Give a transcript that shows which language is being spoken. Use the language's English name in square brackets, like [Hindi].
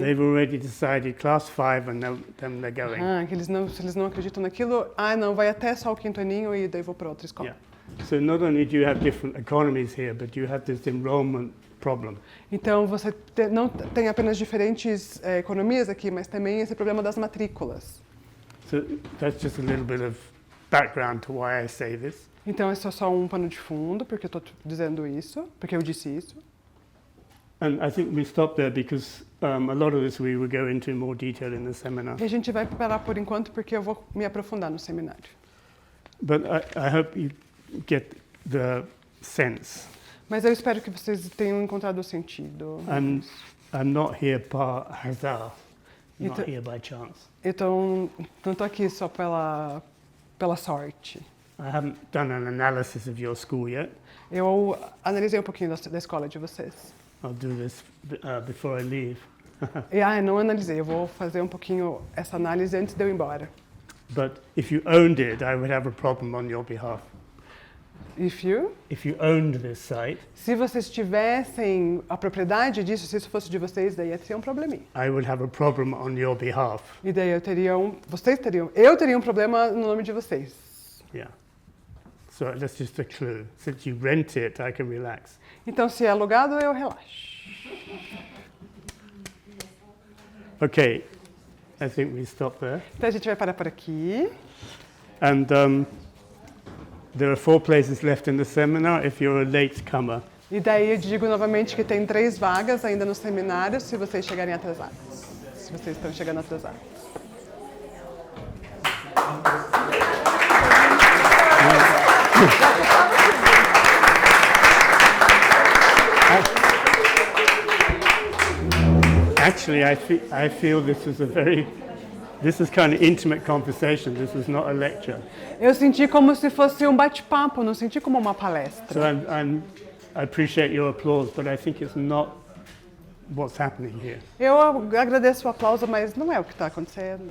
[English] they've already decided class 5 and then they're going. [Portuguese] que se eles não acreditam naquilo, não, vai até só o 5º aninho e daí vou para outra escola. [English] Yeah. So not only do you have different economies here, but you have this enrollment problem. [Portuguese] Então, você não tem apenas diferentes economias aqui, mas também esse problema das matrículas. [English] So that's just a little bit of background to why I say this. [Portuguese] Então, esse é só um pano de fundo, porque eu estou dizendo isso, porque eu disse isso. [English] And I think we stop there because a lot of this we will go into in more detail in the seminar. [Portuguese] E a gente vai parar por enquanto, porque eu vou me aprofundar no seminário. [English] But I hope you get the sense. [Portuguese] Mas eu espero que vocês tenham encontrado o sentido. [English] I'm not here [French] par hasard, [English] not [Portuguese] Então- [English] here by chance. [Portuguese] Então, não estou aqui só pela sorte. [English] I haven't done an analysis of your school yet. [Portuguese] Eu analisei um pouquinho da escola de vocês. [English] I'll do this before I leave. [Portuguese] E não analisei, eu vou fazer um pouquinho essa análise antes de eu ir embora. [English] But if you owned it, I would have a problem on your behalf. If you owned this site, [Portuguese] Se vocês tivessem a propriedade disso, se isso fosse de vocês, daí ia ter um probleminha. [English] I would have a problem on your behalf. [Portuguese] E daí eu teria um problema no nome de vocês. [English] Yeah. So that's just a clue. Since you rent it, I can relax. [Portuguese] Então, se é alugado, eu relaxo. [English] Okay, I think we stop there. [Portuguese] Então, a gente vai parar por aqui. [English] And there are 4 places left in the seminar if you're a late comer. [Portuguese] E daí eu digo novamente que tem 3 vagas ainda no seminário, se vocês chegarem atrasados. Se vocês estão chegando atrasados. [English] Actually, I feel this is kind of intimate conversation. This is not a lecture. [Portuguese] Eu senti como se fosse um bate-papo, não senti como uma palestra. [English] So I appreciate your applause, but I think it's not what's happening here. [Portuguese] Eu agradeço o aplauso, mas não é o que está acontecendo.